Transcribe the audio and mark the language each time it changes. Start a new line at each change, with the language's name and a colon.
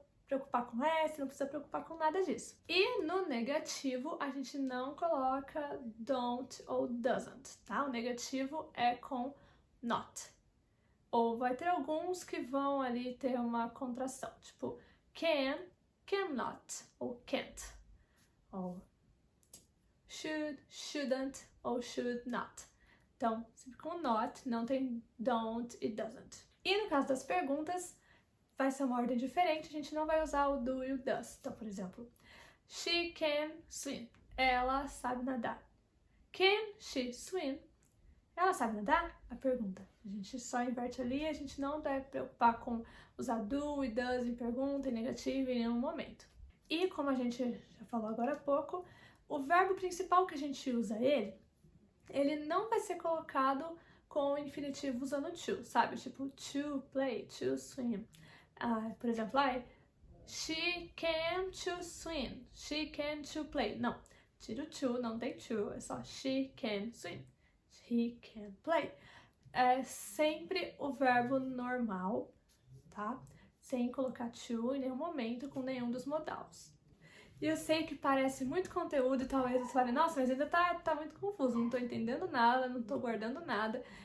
Portuguese: preocupar com S, não precisa preocupar com nada disso. E no negativo, a gente não coloca don't ou doesn't, tá? O negativo é com not. Ou vai ter alguns que vão ali ter uma contração, tipo can, cannot, ou can't. Ou should, shouldn't, ou should not. Então, sempre com not, não tem don't e doesn't. E no caso das perguntas, vai ser uma ordem diferente, a gente não vai usar o do e o does. Então, por exemplo,
English: she can swim.
Portuguese: Ela sabe nadar.
English: Can she swim?
Portuguese: Ela sabe nadar? A pergunta. A gente só inverte ali, a gente não deve preocupar com usar do e does em pergunta, em negativo, em nenhum momento. E como a gente já falou agora há pouco, o verbo principal que a gente usa ele não vai ser colocado com o infinitivo usando to, sabe? Tipo, to play, to swim. Por exemplo,
English: she can to swim, she can to play.
Portuguese: Não, tira o to, não tem to, é só
English: she can swim, he can play.
Portuguese: É sempre o verbo normal, tá? Sem colocar to em nenhum momento com nenhum dos modais. E eu sei que parece muito conteúdo e talvez você fale, nossa, mas ainda tá muito confuso, não tô entendendo nada, não tô guardando nada.